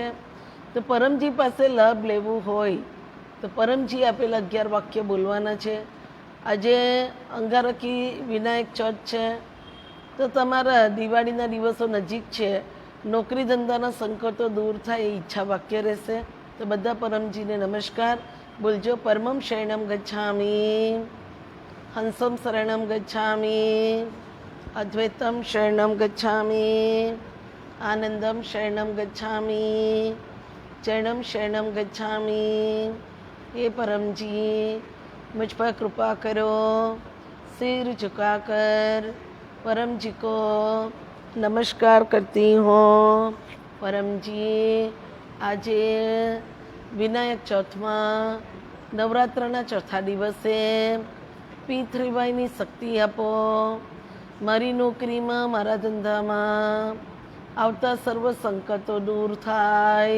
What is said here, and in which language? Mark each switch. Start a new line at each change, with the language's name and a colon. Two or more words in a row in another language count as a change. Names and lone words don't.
Gujarati: તો પરમજી પાસે લાભ લેવું હોય તો પરમજી આપેલા 11 વાક્ય બોલવાના છે. આજે અંગારકી વિનાયક ચોથ છે તો તમારા દિવાળીના દિવસો નજીક છે. નોકરી ધંધાના સંકટો દૂર થાય એ ઈચ્છા વાક્ય રહેશે. તો બધા પરમજીને નમસ્કાર બોલજો.
Sanskrit: પરમમ શરણમ ગચ્છામિ, હંસમ શરણમ ગચ્છામિ, અદ્વૈતમ શરણમ ગચ્છામિ, આનંદમ શરણમ ગચ્છામિ, ચરણમ શરણમ ગચ્છામિ.
Hindi: हे परमजी मुझ पर कृपा करो. सिर झुकाकर परम जी को नमस्कार करती हूँ.
Gujarati: परमजी આજે વિનાયક ચોથમાં નવરાત્રના ચોથા દિવસે પિતૃભાઈની શક્તિ આપો. મારી નોકરીમાં, મારા ધંધામાં આવતા સર્વ સંકટો દૂર થાય.